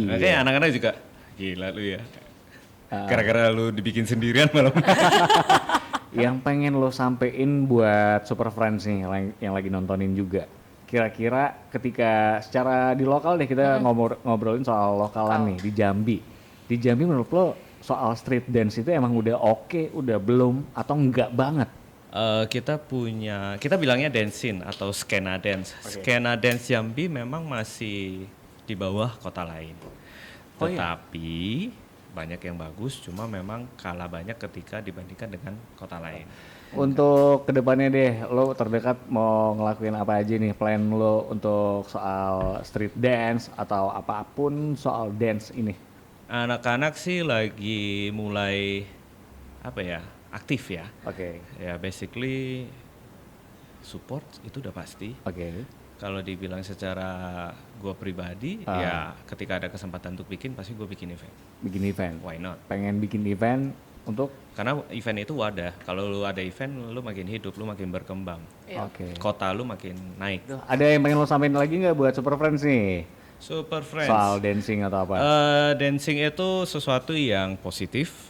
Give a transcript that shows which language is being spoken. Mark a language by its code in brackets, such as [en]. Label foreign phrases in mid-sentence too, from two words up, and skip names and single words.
[id] Makanya anak-anak juga gila lu ya. Gara-gara lu dibikin sendirian malam. Yang pengen lo sampein buat Super Friends nih yang lagi nontonin juga. Kira-kira ketika secara di lokal deh kita ngobrolin soal lokalan nih di Jambi. Di Jambi menurut lo soal [en] street dance [id] itu emang udah oke, udah belum atau enggak banget? Kita bilangnya dancing atau skena dance. Skena dance Jambi memang masih di bawah kota lain. Tetapi banyak yang bagus, cuma memang kalah banyak ketika dibandingkan dengan kota lain. Untuk kedepannya deh, lo terdekat mau ngelakuin apa aja nih plan lo untuk soal [en] street dance [id] atau apapun soal dance ini? Anak-anak sih lagi mulai aktif ya. Oke. Ya [en] basically support [id] itu udah pasti. Oke. Kalau dibilang secara gue pribadi, ya ketika ada kesempatan untuk bikin pasti gue bikin event. Bikin event. [en] Why not? [id] Pengen bikin event untuk Karena event itu wadah. Kalau lu ada event, lu makin hidup, lu makin berkembang. Oke. Kota lu makin naik. Ada yang pengen lo sampein lagi nggak buat Super Friends nih? Super Friends. Soal dancing atau apa? Dancing itu sesuatu yang positif.